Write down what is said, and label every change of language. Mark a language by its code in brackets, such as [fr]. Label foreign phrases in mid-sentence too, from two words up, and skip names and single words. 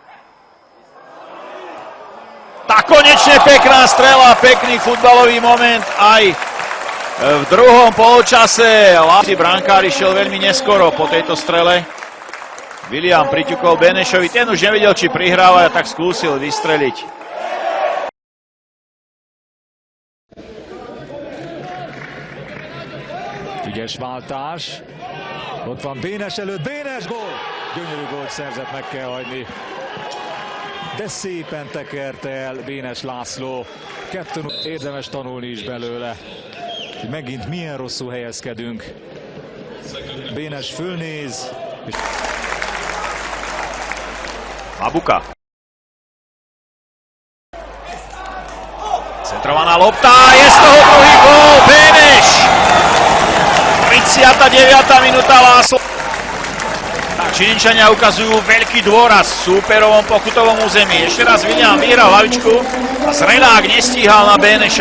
[sk] Tak konečne pekná strela, pekný futbalový moment aj v druhom poločase. Brankári šiel veľmi neskoro po tejto strele. William priťukol Benešovi, ten už nevedel, či prihráva, a tak skúsil vystreliť. [hu] Ügyes váltás. Ott van Bénes előtt, Bénes gól! Gyönyörű gólt szerzett, meg kell hagyni. De szépen tekerte el Bénes László. Kettőn érdemes tanulni is belőle. Megint milyen rosszul helyezkedünk. Bénes fölnéz. Mabuka. [sk] Centrovaná lopta, je z toho druhý gól, Beneš! 39. minúta, László. Číňčania ukazujú veľký dôraz v súperovom pokutovom území. Ešte raz William vyhral hlavičku a Zrelák nestíhal na Beneša.